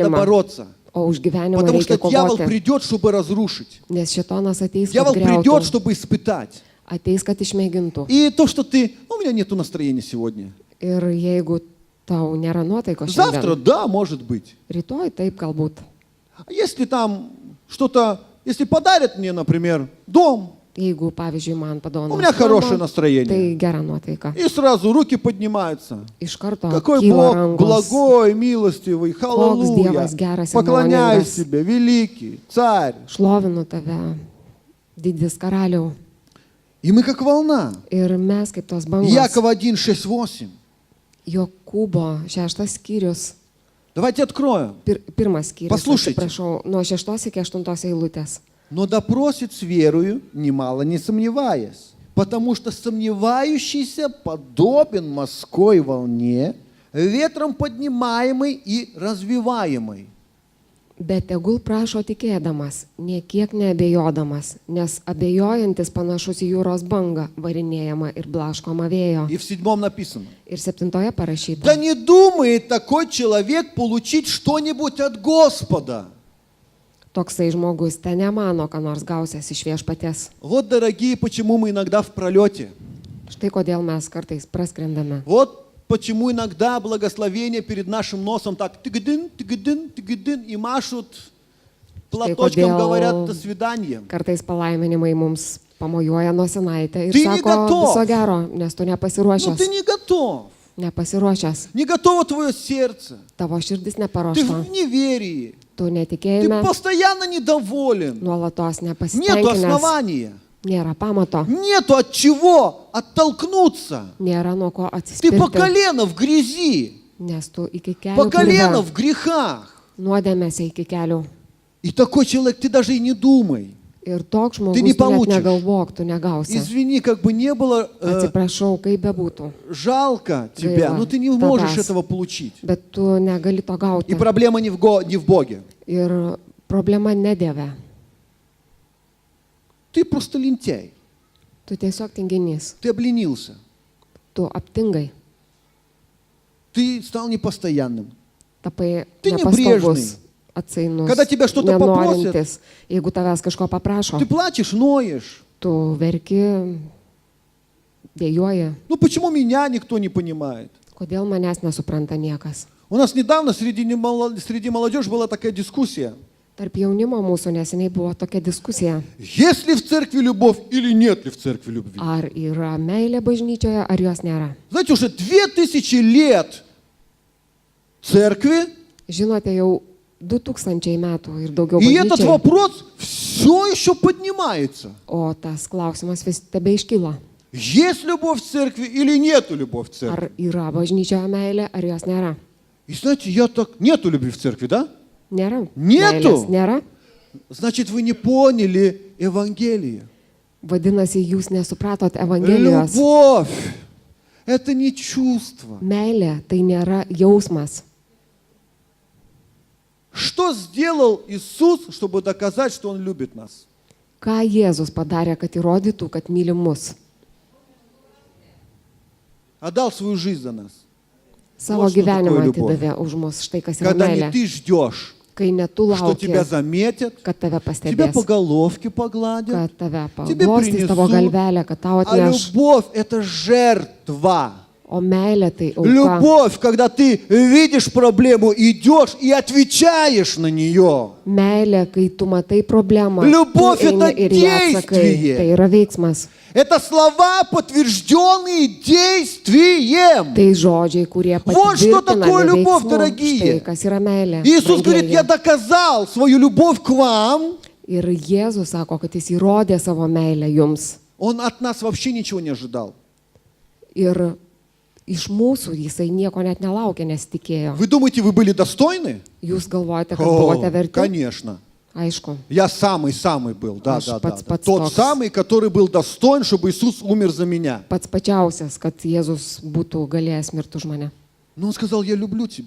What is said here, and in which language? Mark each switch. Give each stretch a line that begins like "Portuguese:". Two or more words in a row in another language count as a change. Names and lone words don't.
Lithuanian: gyvenimą,
Russian: бороться.
Lithuanian: o už gyvenimą
Russian: Потому
Lithuanian: reikia
Russian: что дьявол
Lithuanian: kovoti.
Russian: придет, чтобы разрушить.
Lithuanian: Nes šitonas ateis, kad
Russian: Дьявол придет,
Lithuanian: griautų.
Russian: чтобы испытать.
Lithuanian: Ateis, kad išmėgintų.
Russian: И то, что ты, у меня нету настроения сегодня.
Lithuanian: Ir jeigu tau nėra nuotaikos
Russian: Завтра,
Lithuanian: šiandien,
Russian: да, может быть.
Lithuanian: rytoj taip galbūt.
Russian: А если там что-то, если подарят мне, например, дом,
Lithuanian: Jeigu, pavyzdžiui, man
Russian: у меня хорошее
Lithuanian: padovanoja,
Russian: настроение.
Lithuanian: tai gera nuotaika.
Russian: И сразу руки поднимаются.
Lithuanian: Iš karto
Russian: Какой
Lithuanian: kyla
Russian: Бог
Lithuanian: rankos.
Russian: благой, милостивый, аллилуйя.
Lithuanian: Dievas geras ir
Russian: Поклоняюсь
Lithuanian: maloningas.
Russian: тебе, великий царь.
Lithuanian: Šlovinu tave, didis karaliau.
Russian: И мы как волна.
Lithuanian: Ir mes kaip tos bangos.
Russian: Яков 1, 6, 8.
Lithuanian: Jokūbo 6 skyrius,
Russian: Давайте откроем.
Lithuanian: pirmas skyrius,
Russian: Послушайте.
Lithuanian: atsiprašau, nuo 6 iki 8 eilutės.
Russian: Но допросит с верою, немало не сомневаясь. Потому что сомневающийся подобен морской волне, ветром поднимаемой и развиваемой.
Lithuanian: Bet tegul prašo tikėdamas, niekiek neabejodamas, nes abejojantis panašus į jūros bangą, varinėjama ir blaškoma vėjo.
Russian: И в 7 написано.
Lithuanian: Ir 7 parašyta.
Russian: Да не думает такой человек получить что-нибудь от Господа.
Lithuanian: Toksai žmogus ten nemano, ką nors gausias iš viešpaties.
Russian: Вот, дорогие, почему мы иногда в пролете.
Lithuanian: Štai kodėl mes kartais praskrendame.
Russian: Вот почему иногда благословения перед нашим носом так тыгдын, тыгдын, тыгдын, и машут платочком,
Lithuanian: kodėl
Russian: говорят «до свидания».
Lithuanian: Kartais palaiminimai mums pamojuoja nosinaitę ir Tai sako
Russian: negatov.
Lithuanian: viso gero, nes tu
Russian: Но
Lithuanian: nepasiruošęs.
Russian: ты не готов.
Lithuanian: Nepasiruošęs.
Russian: Не готово твое сердце.
Lithuanian: Tavo širdis
Russian: Ты
Lithuanian: neparuošta.
Russian: в неверии.
Lithuanian: Tu
Russian: Ты
Lithuanian: netikėjime,
Russian: постоянно недоволен.
Lithuanian: nuolatos
Russian: Нету
Lithuanian: nepasitenkinęs.
Russian: основания.
Lithuanian: Nėra pamato.
Russian: Нету от чего оттолкнуться.
Lithuanian: Nėra nuo ko
Russian: Ты по
Lithuanian: atsispirti.
Russian: колено в грязи.
Lithuanian: Nes tu iki
Russian: По
Lithuanian: kelių
Russian: колено
Lithuanian: purve,
Russian: в грехах.
Lithuanian: nuodėmėse iki kelių.
Russian: И такой человек, ты даже и не думай.
Lithuanian: Ir toks žmogus
Russian: не
Lithuanian: tu net
Russian: получишь.
Lithuanian: negalvok, tu negausi.
Russian: Извини, как бы не было
Lithuanian: Atsiprašau, kaip bebūtų.
Russian: жалко тебя,
Lithuanian: Gaila
Russian: но ты не можешь
Lithuanian: tavęs.
Russian: этого получить.
Lithuanian: Bet tu negali to
Russian: И
Lithuanian: gauti.
Russian: проблема не в Боге.
Lithuanian: Ir problema ne Dieve.
Russian: Ты просто лентяй.
Lithuanian: Tu tiesiog tinginys.
Russian: Ты обленился.
Lithuanian: Tu aptingai.
Russian: Ты стал непостоянным.
Lithuanian: Tapai Tu nepastovus, atsainus,
Russian: Когда тебя что-то попросят,
Lithuanian: nenorintis. Jeigu tavęs kažko paprašo,
Russian: Ты плачешь, ноешь.
Lithuanian: tu verki, dėjoji.
Russian: Ну почему меня никто не понимает?
Lithuanian: Kodėl manęs nesupranta niekas?
Russian: У нас недавно среди молодежи была такая дискуссия.
Lithuanian: Tarp jaunimo mūsų neseniai buvo tokia diskusija.
Russian: Есть ли в церкви любовь или нет ли в церкви любви?
Lithuanian: Ar yra meilė bažnyčioje, ar jos nėra.
Russian: Знаете, уже 2000 лет церкви,
Lithuanian: Žinote, jau 2000 metų ir daugiau
Russian: и этот
Lithuanian: bažnyčiai,
Russian: вопрос все еще поднимается.
Lithuanian: o tas klausimas vis tebe iškyla.
Russian: Есть любовь в церкви или нету любовь в церкви?
Lithuanian: Ar yra bažnyčioje meilė, ar jos nėra.
Russian: И знаете, я так... Нету любви в церкви, да?
Lithuanian: Nėra. Nėtų. Meilės nėra.
Russian: Значит, вы не поняли Евангелие.
Lithuanian: Vadinasi, jūs nesupratot Evangelijos.
Russian: Любовь – это не чувство.
Lithuanian: Meilė tai nėra jausmas.
Russian: Что сделал Иисус, чтобы доказать, что Он любит нас?
Lithuanian: Ką Jėzus padarė, kad įrodytų, kad myli mus?
Russian: Отдал свою жизнь за нас.
Lithuanian: Savo
Russian: Вот что
Lithuanian: gyvenimą
Russian: такое любовь.
Lithuanian: atidavė už mus. Štai kas yra
Russian: Когда не
Lithuanian: meilė.
Russian: ты ждешь,
Lithuanian: Kai ne tu
Russian: что тебя
Lithuanian: lauki,
Russian: заметят,
Lithuanian: kad tave
Russian: тебя
Lithuanian: pastebės,
Russian: по головке погладят.
Lithuanian: kad tave
Russian: Тебе
Lithuanian: paglostys tavo
Russian: принесут.
Lithuanian: galvelę, kad tau
Russian: А
Lithuanian: atneš.
Russian: любовь – это жертва.
Lithuanian: O meilė tai auka.
Russian: Любовь, когда ты видишь проблему, идешь и отвечаешь на нее.
Lithuanian: Meilė, kai tu matai problemą,
Russian: Любовь
Lithuanian: tu eini
Russian: это
Lithuanian: ir ją atsakai.
Russian: действие.
Lithuanian: Tai yra veiksmas.
Russian: Это слова, подтвержденные действием.
Lithuanian: Tai žodžiai, kurie
Russian: Вот что такое
Lithuanian: patvirtina
Russian: любовь,
Lithuanian: veiksmu.
Russian: дорогие.
Lithuanian: Štai kas yra meilė.
Russian: Иисус говорит,
Lithuanian: brangieji.
Russian: я доказал свою любовь к вам.
Lithuanian: Ir Jėzus sako, kad jis įrodė savo meilę jums.
Russian: Он от нас вообще ничего не ожидал.
Lithuanian: Ir iš mūsų jisai nieko net nelaukė, nes tikėjo.
Russian: Вы думаете, вы были достойны?
Lithuanian: Jūs galvojate, kad
Russian: О,
Lithuanian: buvote verti?
Russian: конечно.
Lithuanian: Aišku.
Russian: Я самый был, да, Аж да, пац- да. пац- Тот
Lithuanian: токс.
Russian: самый, который был достоин, чтобы Иисус умер за меня.
Lithuanian: Pats pačiausias, kad Jėzus būtų galėjęs mirti už mane.
Russian: Но он сказал, я люблю тебя.